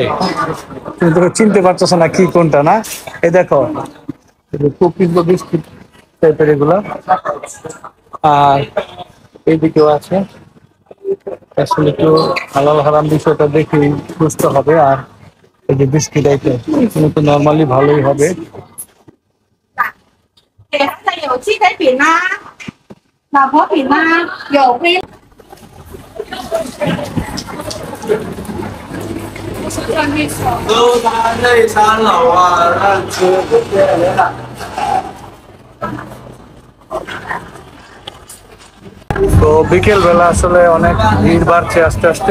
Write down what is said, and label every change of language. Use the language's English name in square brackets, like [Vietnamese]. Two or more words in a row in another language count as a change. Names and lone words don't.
[Bangla] তুমি তো চিনতে পারছো না কি কোনটা, না? এই দেখো কুকিজ বা বিস্কুট টাইপের এগুলো। আর এইদিকেও আছে। আসলে একটু হালাল হারাম বিষয়টা দেখে বুঝতে হবে। আর এই যে বিস্কিট আইটেম এগুলো তো নর্মালি ভালোই হবে। [Chinese] 给他的有鸡腿饼啦，老婆饼啦，有飞。 [Bangla] তো বিকেল বেলা আসলে অনেক ভিড় বাড়ছে আস্তে আস্তে।